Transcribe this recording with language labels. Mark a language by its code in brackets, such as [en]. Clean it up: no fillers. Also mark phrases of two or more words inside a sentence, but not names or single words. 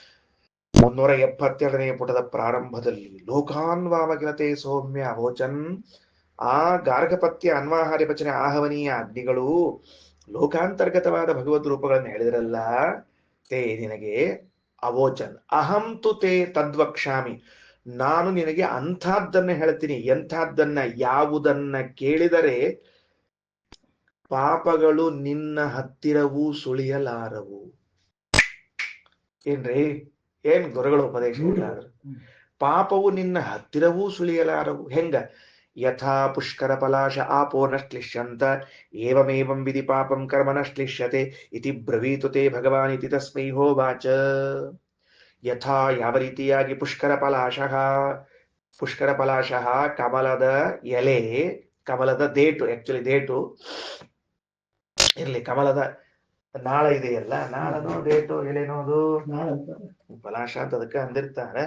[kn] 372ನೇ ಪುಟದ ಪ್ರಾರಂಭದಲ್ಲಿ [sa] ಲೋಕಾನ್ವಾವಕಿಲತೆ ಸೌಮ್ಯ ಅವೋಚನ್. [kn] ಆ [sa] ಗಾರ್ಗಪತ್ಯ ಅನ್ವಾಹಾರ್ಯ ಪಚನೆ ಆಹವನೀಯ [kn] ಅಗ್ನಿಗಳು ಲೋಕಾಂತರ್ಗತವಾದ ಭಗವದ್ ರೂಪಗಳನ್ನು ಹೇಳಿದ್ರಲ್ಲ, ತೇ ನಿನಗೆ ಅವೋಚನ್. [sa] ಅಹಂ ತು ತೇ ತದ್ವಕ್ಷಾಮಿ. [kn] ನಾನು ನಿನಗೆ ಅಂಥದ್ದನ್ನ ಹೇಳ್ತೀನಿ. ಎಂಥದ್ದನ್ನ? ಯಾವುದನ್ನ ಕೇಳಿದರೆ ಪಾಪಗಳು ನಿನ್ನ ಹತ್ತಿರವೂ ಸುಳಿಯಲಾರವು. ಏನ್ರಿ, ಏನ್ ಗುರುಗಳು ಉಪದೇಶ ಇಲ್ಲಾದ್ರು? ಪಾಪವು ನಿನ್ನ ಹತ್ತಿರವೂ ಸುಳಿಯಲಾರವು. ಹೆಂಗ? [sa] ಯಥಾ ಪುಷ್ಕರ ಪಲಾಶ ಆಪೋ ನಶ್ಲಿಷ್ಯಂತ ಏವಮೇವಂ ವಿಧಿ ಪಾಪಂ ಕರ್ಮ ನಶ್ಲಿಷ್ಯತೆ ಇತಿ ಬ್ರವೀತು ತೇ ಭಗವಾನ್ ಇತಿ ತಸ್ಮೈ ಹೋವಾಚ. ಯಥಾ, [kn] ಯಾವ ರೀತಿಯಾಗಿ [sa] ಪುಷ್ಕರ ಪಲಾಶಃ [kn] ಕಮಲದ ಎಲೆ, ಕಮಲದ ದೇಟು, ಆಕ್ಚುಲಿ ದೇಟು ಇರ್ಲಿ, ಕಮಲದ ನಾಳ ಇದೆಯಲ್ಲ, ನಾಳನೋ ದೇಟು ಎಲೆನೋದು ಪಲಾಶ ಅಂತ ಅದಕ್ಕೆ ಅಂದಿರ್ತಾರೆ.